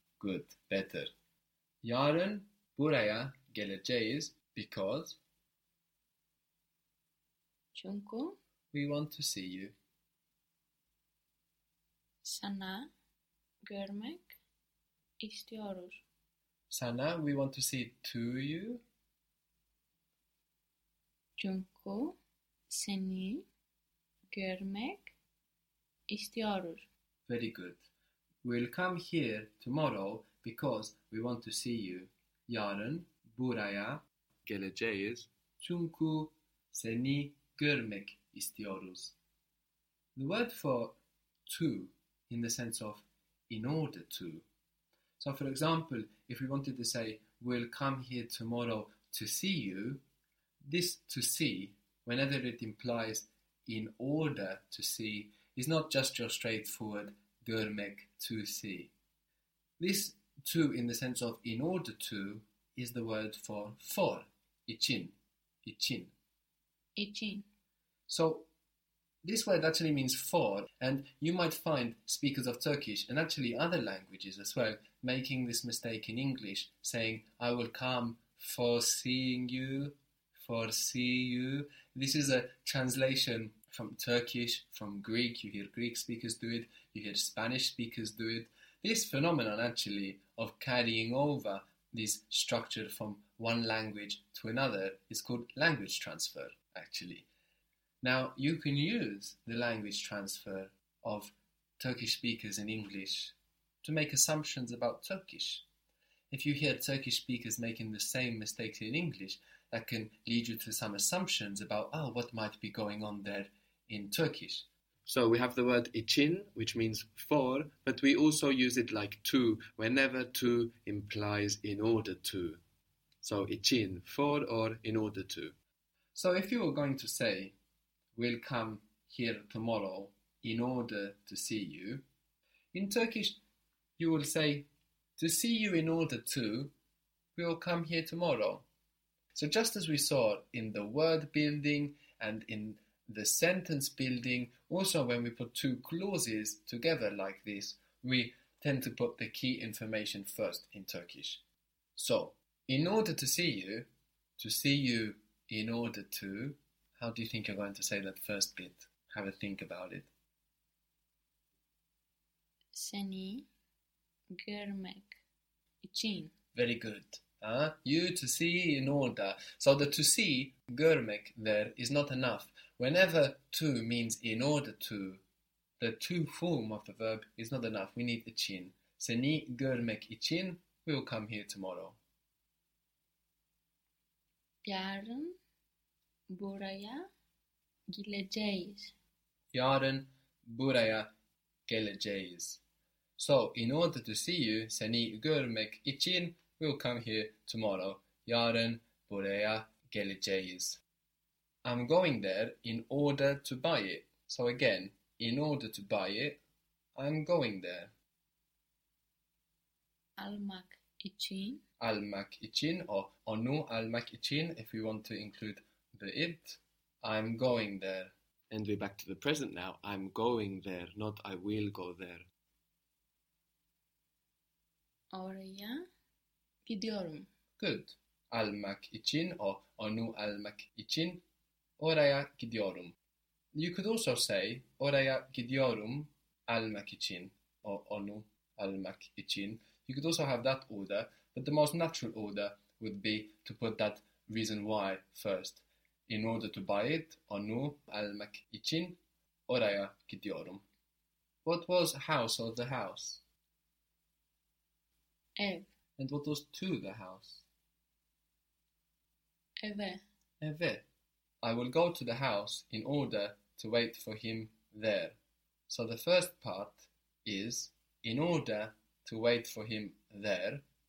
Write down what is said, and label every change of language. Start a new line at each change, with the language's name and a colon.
English: Good. Better.
Turkish: Yarın, buraya, geleceğiz,
English: because?
Turkish: Çünkü.
English: We want to see you.
Turkish: Sana görmek istiyoruz.
English: Sana, we want to see to you.
Turkish: Çünkü seni görmek istiyoruz.
English: Very good. We'll come here tomorrow because we want to see you.
Turkish: Yarın buraya geleceğiz. Çünkü seni görmek istiyoruz.
English: The word for to in the sense of in order to. So for example, if we wanted to say we'll come here tomorrow to see you, this to see, whenever it implies in order to see, is not just your straightforward görmek to see. This to in the sense of in order to is the word for, için, için.
Turkish: İçin.
English: So, this word actually means for, and you might find speakers of Turkish and actually other languages as well making this mistake in English, saying, I will come for seeing you, for see you. This is a translation from Turkish, from Greek. You hear Greek speakers do it, you hear Spanish speakers do it. This phenomenon actually of carrying over this structure from one language to another is called language transfer, actually. Now, you can use the language transfer of Turkish speakers in English to make assumptions about Turkish. If you hear Turkish speakers making the same mistakes in English, that can lead you to some assumptions about, oh, what might be going on there in Turkish. So we have the word için, which means for, but we also use it like to, whenever to implies in order to. So için, for or in order to. So if you were going to say, we'll come here tomorrow in order to see you. In Turkish, you will say, to see you in order to, we will come here tomorrow. So just as we saw in the word building and in the sentence building, also when we put two clauses together like this, we tend to put the key information first in Turkish. So, in order to see you in order to, how do you think you're going to say that first bit? Have a think about it.
Turkish: Seni görmek için.
English: Very good. You to see in order. So the to see, görmek, there is not enough. Whenever to means in order to, the to form of the verb is not enough. We need için.
Turkish: Seni görmek için,
English: we will come here tomorrow.
Turkish: Yarın buraya geleceğiz. Yarın buraya geleceğiz.
English: So, in order to see you,
Turkish: seni görmek için,
English: we'll come here tomorrow.
Turkish: Yarın buraya geleceğiz.
English: I'm going there in order to buy it. So again, in order to buy it, I'm going there.
Turkish: Almak için. Almak için,
English: or
Turkish: onu almak için,
English: if we want to include the it. I'm going there. And we're back to the present now. I'm going there, not I will go there.
Turkish: Oraya gidiyorum.
English: Good.
Turkish: Almak için, or onu almak için, oraya gidiyorum.
English: You could also say,
Turkish: oraya gidiyorum almak için, or onu almak için.
English: You could also have that order, but the most natural order would be to put that reason why first. In order to buy it,
Turkish: onu almak için, oraya gidiyorum.
English: What was house or the house?
Turkish: Ev.
English: And what was to the house?
Turkish: Eve. Eve.
English: I will go to the house in order to wait for him there. So the first part is, in order to wait for him there.